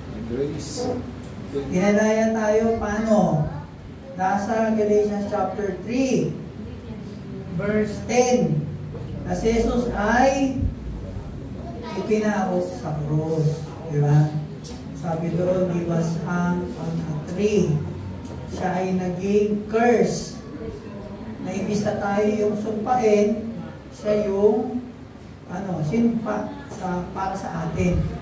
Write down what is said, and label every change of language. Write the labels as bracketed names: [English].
[English] Grace. [Filipino] Pinalaya tayo, paano? Nasa Galatians chapter 3, verse 10. na si Jesus ay ipinako sa krus. Di ba? Sabi doon, [English] he was hung on a tree. [Filipino] Siya ay naging curse. Na imbis na tayo yung sumpain, siya yung sinpa para sa atin.